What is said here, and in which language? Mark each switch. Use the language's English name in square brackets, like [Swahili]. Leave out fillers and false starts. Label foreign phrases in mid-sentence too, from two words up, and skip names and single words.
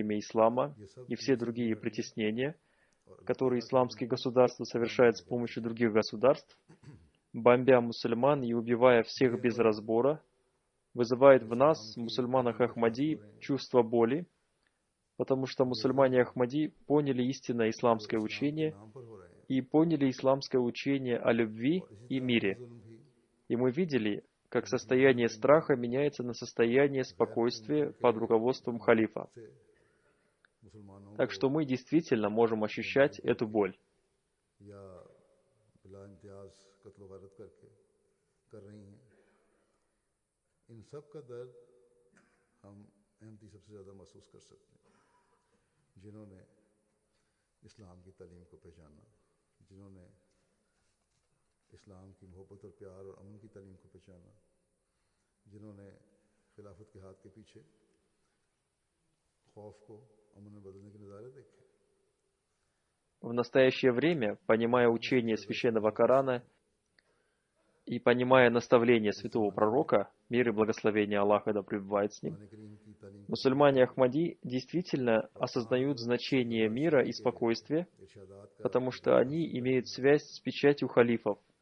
[Russian] имя ислама, и все другие притеснения, которые исламские государства совершают с помощью других государств, бомбя мусульман и убивая всех без разбора, вызывает в нас, мусульманах Ахмади, чувство боли, потому что мусульмане Ахмади поняли истинное исламское учение и поняли исламское учение о любви и мире. И мы видели, как состояние страха меняется на состояние спокойствия под руководством халифа. Так что мы действительно можем ощущать эту боль. [Urdu] جنہوں نے اسلام کی تعلیم کو پہچانا، جنہوں نے اسلام کی محبت اور پیار اور امن کی تعلیم کو پہچانا، جنہوں نے خلافت کے ہاتھ کے پیچھے خوف کو امن میں بدلنے کے نظارے دیکھے. [Russian] В настоящее время, понимая учение Священного Корана и понимая наставления святого пророка, мир и благословение Аллаха да пребывает с ним, мусульмане Ахмади действительно осознают значение мира и спокойствия, потому что они имеют связь с печатью халифов.